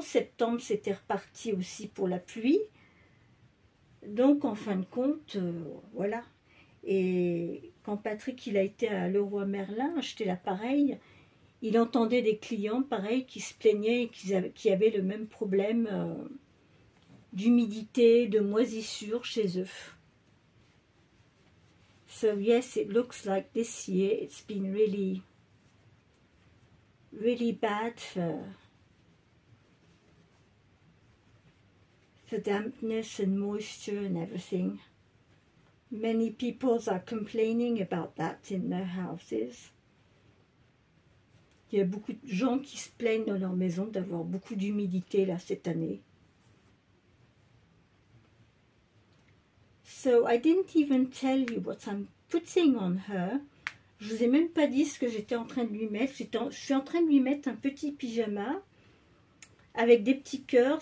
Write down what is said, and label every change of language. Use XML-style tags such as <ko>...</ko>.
<fr>Septembre, c'était reparti aussi pour la pluie. Donc, en fin de compte, voilà. Et quand Patrick il a été à Leroy Merlin acheter l'appareil, il entendait des clients, pareil, qui se plaignaient, qui avaient le même problème d'humidité, de moisissure chez eux.</fr> <en>So yes, it looks like this year it's been really, really bad for dampness and moisture and everything. Many people are complaining about that in their houses.</en> <fr>Il y a beaucoup de gens qui se plaignent dans leur maison d'avoir beaucoup d'humidité là cette année.</fr> <en>So I didn't even tell you what I'm putting on her.</en> <fr>Je vous ai même pas dit ce que j'étais en train de lui mettre. Je suis en train de lui mettre un petit pyjama avec des petits cœurs.</fr>